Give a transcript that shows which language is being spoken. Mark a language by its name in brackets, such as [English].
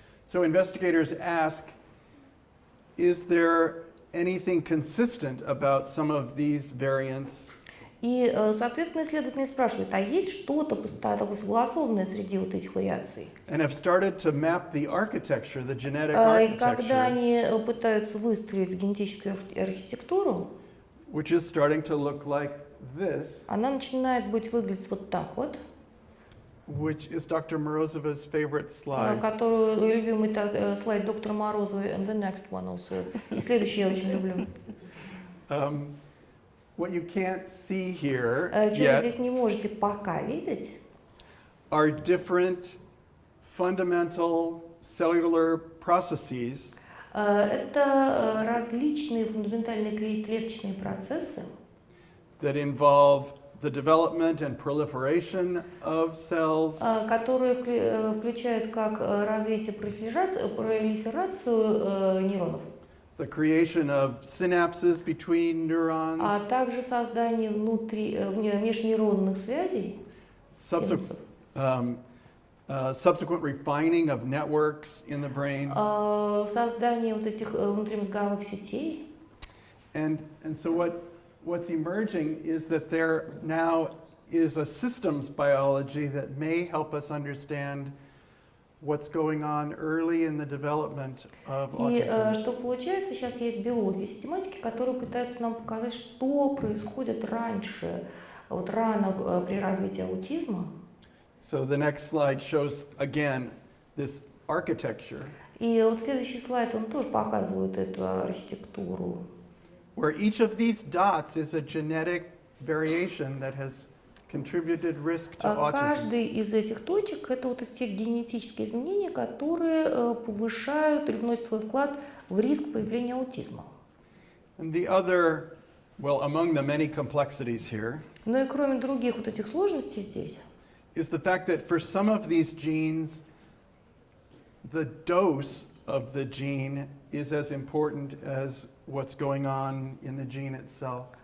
[English] So investigators ask, is there anything consistent about some of these variants? [Russian] И, соответственно, исследователи спрашивают, а есть что-то такое согласованное среди вот этих вариаций? [English] And have started to map the architecture, the genetic [Russian] И когда [English] architecture, [Russian] они пытаются выстроить генетическую архитектуру, [English] which is starting to look like this, [Russian] она начинает выглядеть вот так вот, [English] which is Dr. Morozova's favorite slide. [Russian] которую любимый слайд доктора Морозовой, [English] and the next one also. [Russian] И следующий я очень люблю. [English] What you can't see here [Russian] Чего вы [English] yet [Russian] здесь не можете пока видеть, [English] are different fundamental cellular processes [Russian] Это различные фундаментальные клеточные процессы, [English] that involve the development and proliferation of cells, [Russian] которые включают как развитие, пролиферацию нейронов, [English] the creation of synapses between neurons, [Russian] а также создание межнейронных связей, [English] subsequent, [Russian] синапсов, [English] subsequent refining of networks in the brain. [Russian] создание вот этих внутримозговых сетей. [English] And so what's emerging is that there now is a systems biology that may help us understand what's going on early in the development of [Russian] И [English] autism. [Russian] что получается, сейчас есть биологи, систематики, которые пытаются нам показать, что происходит раньше, вот рано при развитии аутизма. [English] So the next slide shows again this architecture [Russian] И вот следующий слайд, он тоже показывает эту архитектуру, [English] where each of these dots is a genetic variation that has contributed risk to autism. [Russian] Каждый из этих точек — это вот те генетические изменения, которые повышают или вносят свой вклад в риск появления аутизма. [English] And the other, well, among the many complexities here, [Russian] Но и кроме других вот этих сложностей здесь, [English] is the fact that for some of these genes, the dose of the gene is as important as what's going on in the gene itself.